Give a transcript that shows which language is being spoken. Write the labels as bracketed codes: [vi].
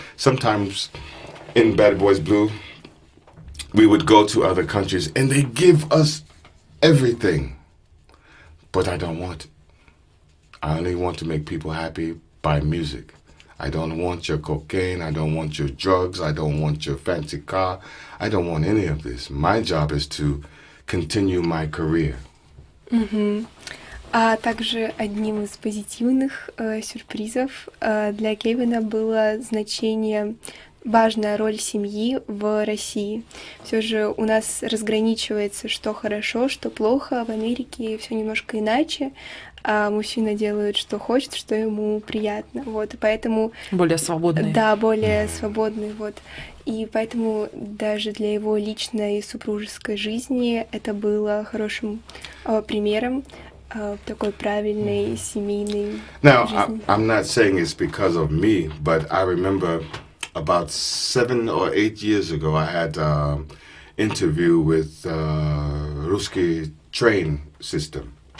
[en] Sometimes in Bad Boys Blue, we would go to other countries and they give us everything. But I don't want it. I only want to make people happy by music. I don't want your cocaine. I don't want your drugs. I don't want your fancy car. I don't want any of this. My job is to continue my career. [ru] А также одним из позитивных сюрпризов для Кевина было значение, важная роль семьи в России. Все же у нас разграничивается, что хорошо, что плохо. В Америке все немножко иначе. Мужчина делает, что хочет, что ему приятно. Вот, и поэтому... Более свободные. Да, более свободный, вот. И поэтому даже для его личной и супружеской жизни это было хорошим примером такой правильной семейной [en] Now, [ru] жизни. [en] I'm not saying it's because of me, but I remember about 7 or 8 years ago, I had an interview with Ruski train system.